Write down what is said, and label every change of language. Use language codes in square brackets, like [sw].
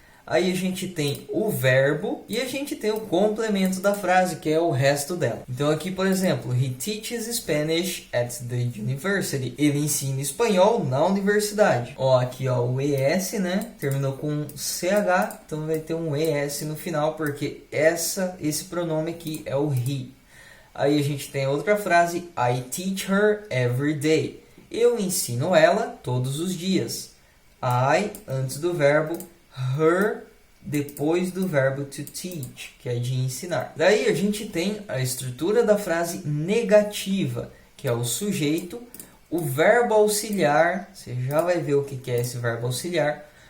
[pt] Aí a gente tem o verbo e a gente tem o complemento da frase, que é o resto dela. Então aqui, por exemplo, [en] he teaches Spanish at the university. [pt] Ele ensina espanhol na universidade. Ó, aqui ó, o ES, né? Terminou com CH, então vai ter um ES no final, porque esse pronome aqui é o he. Aí a gente tem outra frase, [en] I teach her every day. [pt] Eu ensino ela todos os dias. I, antes do verbo, her, depois do verbo to teach, que é de ensinar. Daí a gente tem a estrutura da frase negativa, que é o sujeito, O verbo auxiliar, você já vai ver o que é esse verbo auxiliar.